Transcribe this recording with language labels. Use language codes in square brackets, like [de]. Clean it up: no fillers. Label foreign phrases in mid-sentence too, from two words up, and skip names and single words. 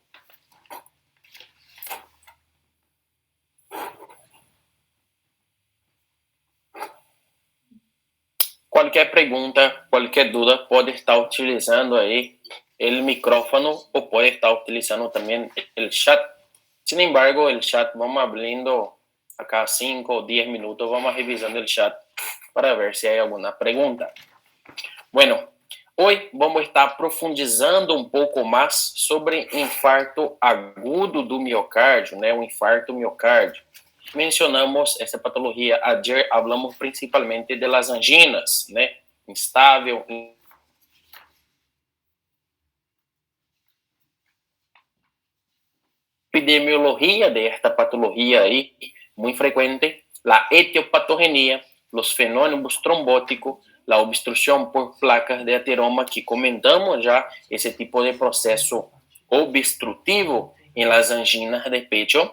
[es] Cualquier pregunta, cualquier duda, puede estar utilizando ahí el micrófono o puede estar utilizando también el chat. Sin embargo, el chat vamos abriendo a cada 5 o 10 minutos, vamos revisando el chat para ver si hay alguna pregunta. Bueno, hoy vamos a estar profundizando un poco más sobre infarto agudo [pt] do miocárdio, né? O infarto miocárdio. Mencionamos essa patologia [es] ayer, hablamos principalmente de las anginas, [pt] né? Instável, [es] epidemiología de esta patología ahí, muy frecuente, la etiopatogenia, los fenómenos trombóticos, la obstrucción por placas de ateroma, que comentamos ya ese tipo de proceso obstructivo en las anginas de pecho.